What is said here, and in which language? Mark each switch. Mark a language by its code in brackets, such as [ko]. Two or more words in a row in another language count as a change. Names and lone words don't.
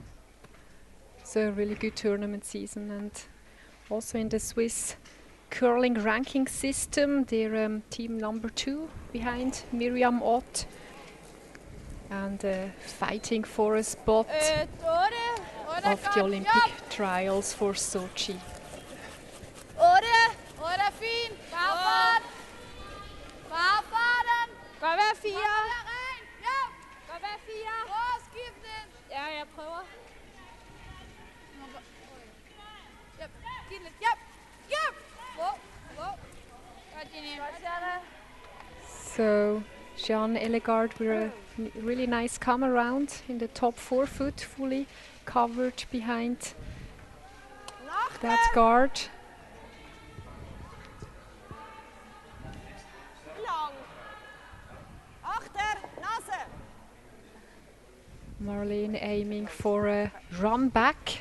[en] So a really good tournament season, and also in the Swiss curling ranking system, they're team number 2 behind Miriam Ott, and fighting for a spot of the Olympic trials for Sochi. [da] Otte fin. Farfart. Farfarten. Godt være 4. Ja. Godt være 4. Prøv skift den. Ja, jeg prøver. Yep. Giv den lidt. Yep. Yep. Wow. Godt, Jenny. [en] So Jean Ellegard with a really nice come around in the top 4 foot, fully covered behind that guard. Marlene aiming for a run back.